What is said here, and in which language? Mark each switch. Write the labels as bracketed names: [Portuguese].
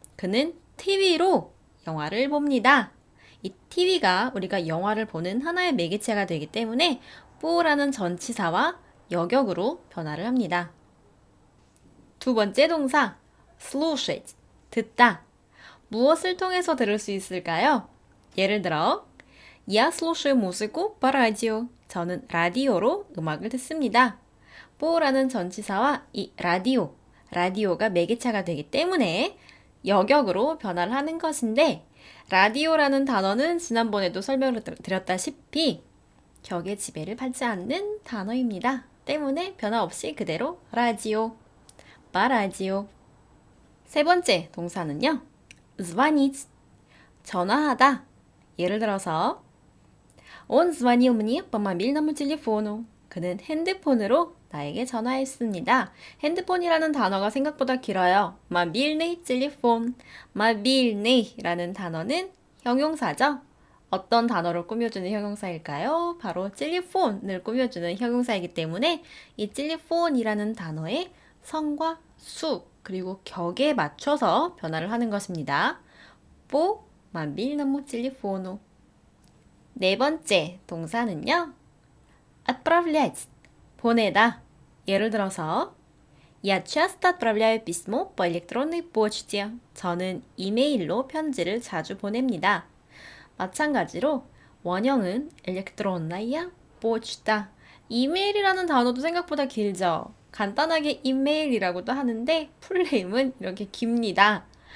[Korean] 그는 TV로 영화를 봅니다. 이 TV가 우리가 영화를 보는 하나의 매개체가 되기 때문에 뽀라는 전치사와 여격으로 변화를 합니다. 두 번째 동사, слушать, 듣다. 무엇을 통해서 들을 수 있을까요? 예를 들어, [Russian] Я слушаю музыку по радио. [Korean] 저는 라디오로 음악을 듣습니다. 뽀라는 전치사와 이 라디오가 매개체가 되기 때문에 여격으로 변화를 하는 것인데, 라디오라는 단어는 지난번에도 설명을 드렸다시피 격의 지배를 받지 않는 단어입니다. 때문에 변화 없이 그대로 라디오, 마라디오. 세 번째 동사는요, звонить, 전화하다. 예를 들어서 [Russian] Он звонил мне по мобильному телефону. [Korean] 그는 핸드폰으로 나에게 전화했습니다. 핸드폰이라는 단어가 생각보다 길어요. [Russian] мобильный телефон. [Korean] мобильны이라는 단어는 형용사죠. 어떤 단어를 꾸며주는 형용사일까요? 바로 텔레폰을 꾸며주는 형용사이기 때문에 이 텔레폰이라는 단어의 성과 수 그리고 격에 맞춰서 변화를 하는 것입니다. [Russian] по мобильному телефону. [Korean] 네 번째 동사는요, отправлять, 보내다. 예를 들어서 [Russian] Я часто отправляю письмо по электронной почте. [Korean] 저는 이메일로 편지를 자주 보냅니다. 마찬가지로 원형은 [Russian] электронная почта. [Korean] 이메일이라는 단어도 생각보다 길죠. 간단하게 이메일이라고도 하는데 풀네임은 이렇게 깁니다.